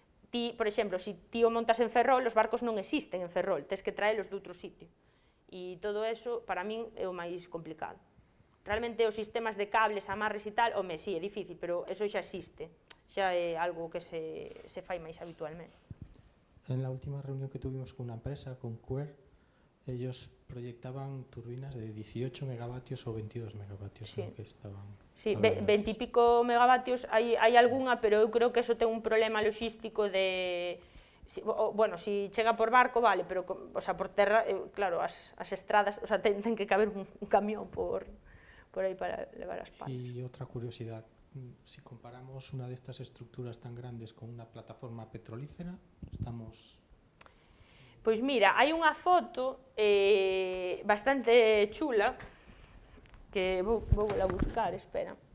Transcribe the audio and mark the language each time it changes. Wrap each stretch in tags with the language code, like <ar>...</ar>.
<gl>ti, por exemplo, se ti o montas en Ferrol, os barcos non existen en Ferrol, tes que traelos de outro sitio. E todo eso, para min, é o máis complicado. Realmente, os sistemas de cables, amarres e tal, home, sí, é difícil, pero eso xa existe. Xa é algo que se fai máis habitualmente.</gl> <es>En la última reunión que tuvimos con una empresa, con Quer, ellos proyectaban turbinas de 18 megavatios o 22 megavatios, Sí. ¿no? Que estaban Sí, hablando.</es> <gl>20</gl> <es>y pico</es> <gl>megavatios hai algunha, pero eu creo que eso ten un problema logístico de... Bueno, si chega por barco, vale, pero o sea, por terra, claro, as estradas, o sea, ten que caber un camión por aí para levar as palas.</gl> <es>Y otra curiosidad, si comparamos una de estas estructuras tan grandes con una plataforma petrolífera, estamos...</es> <gl>Pois mira, hai unha foto bastante chula que vou a buscar, espera.</gl>